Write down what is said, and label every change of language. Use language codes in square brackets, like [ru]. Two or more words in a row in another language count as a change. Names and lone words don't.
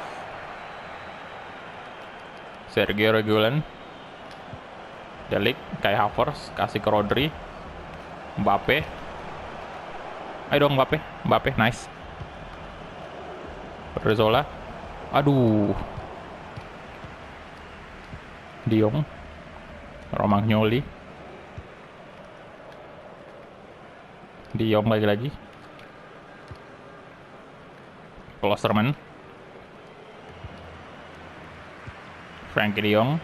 [id] Sergio Reguilon. Delik, Kai Havertz, kasih ke Rodri. Mbappe. Ayo dong Mbappe, nice. Odriozola. Aduh. De Jong. Romagnoli. De Jong lagi-lagi. Klosterman. Frenkie De Jong.